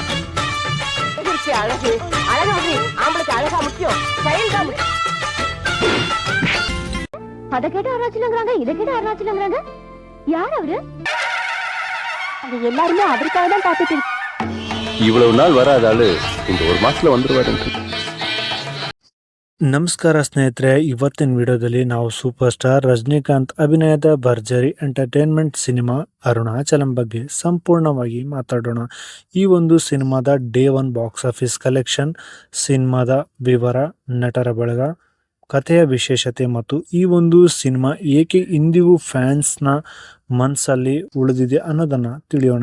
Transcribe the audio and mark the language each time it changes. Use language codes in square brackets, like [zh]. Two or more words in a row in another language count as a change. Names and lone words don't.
[ta] அழகு அழகு ஆம்பளுக்கு அழகா முக்கியம், ஸ்டைல் தான் முக்கியம். அத கேட்ட அருணாச்சலங்கிறாங்க, இத கேட்ட அருணாச்சலங்கிறாங்க. யார் அவரு? எல்லாருமே அவருக்காக தான் பாத்துட்டு. இவ்வளவு நாள் வராத ஆளு இந்த ஒரு ಮಾಸல வந்துருவாரு. [kn] ನಮಸ್ಕಾರ ಸ್ನೇಹಿತರೆ, ಇವತ್ತಿನ ವಿಡಿಯೋದಲ್ಲಿ ನಾವು [en] super star [kn] ರಜನಿಕಾಂತ್ ಅಭಿನಯದ ಭರ್ಜರಿ [en] entertainment cinema [kn] ಅರುಣಾಚಲಂ ಬಗ್ಗೆ ಸಂಪೂರ್ಣವಾಗಿ ಮಾತಾಡೋಣ. ಈ ಒಂದು ಸಿನಿಮಾದ [en] day 1 box office collection, [kn] ಸಿನಿಮಾದ ವಿವರ, ನಟರ ಬಳಗ, ಕಥೆಯ ವಿಶೇಷತೆ ಮತ್ತು ಈ ಒಂದು ಸಿನಿಮಾ ಏಕೆ ಇಂದಿಗೂ ಫ್ಯಾನ್ಸ್ನ ಮನಸ್ಸಲ್ಲಿ ಉಳಿದಿದೆ ಅನ್ನೋದನ್ನು ತಿಳಿಯೋಣ.